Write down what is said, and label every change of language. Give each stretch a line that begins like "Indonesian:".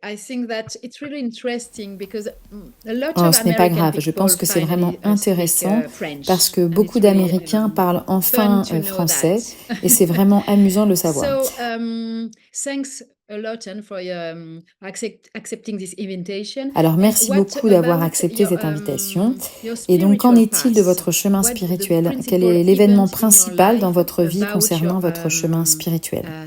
English: I think that it's really interesting because
French: ce n'est pas grave. Je pense que c'est vraiment intéressant parce que beaucoup d'Américains parlent enfin français et c'est vraiment amusant de le savoir.
English: So, thanks a lot for accepting this invitation.
French: Alors, merci beaucoup d'avoir accepté cette invitation. Et donc, qu'en est-il de votre chemin spirituel? Quel est l'événement principal dans votre vie concernant votre chemin spirituel?